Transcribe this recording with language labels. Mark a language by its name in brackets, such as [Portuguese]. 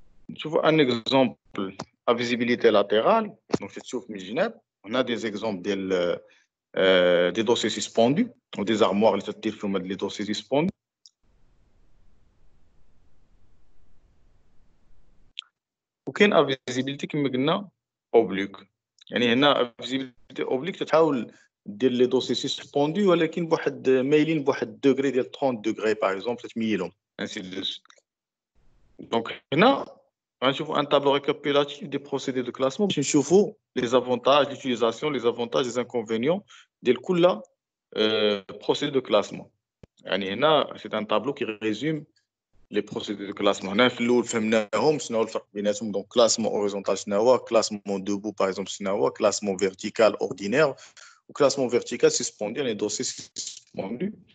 [Arabic] نشوف [French] un exemple à visibilité latérale, donc [Arabic] تشوف من الجناب. [French] On a des exemples des dossiers suspendus ou des armoires [Arabic] اللي تدير فيهم [French] les dossiers suspendus. [Arabic] وكاين ا فيزيبيليتي كما قلنا اوبليك، يعني هنا فيزيبيليتي اوبليك تحاول دير لي دوسي سسبوندي ولكن بواحد مايلين بواحد دوغري ديال 30 دوغري باغ اكزومبل تميلهم انسي دو. [French] Donc, là, on trouve un tableau récapitulatif des procédés de classement. On trouve les avantages, l'utilisation, les avantages, les inconvénients de procédés de classement. C'est un tableau qui résume les procédés de classement. Donc, classement horizontal, classement debout, par exemple, classement vertical ordinaire, ou classement vertical suspendu, les dossiers suspendus.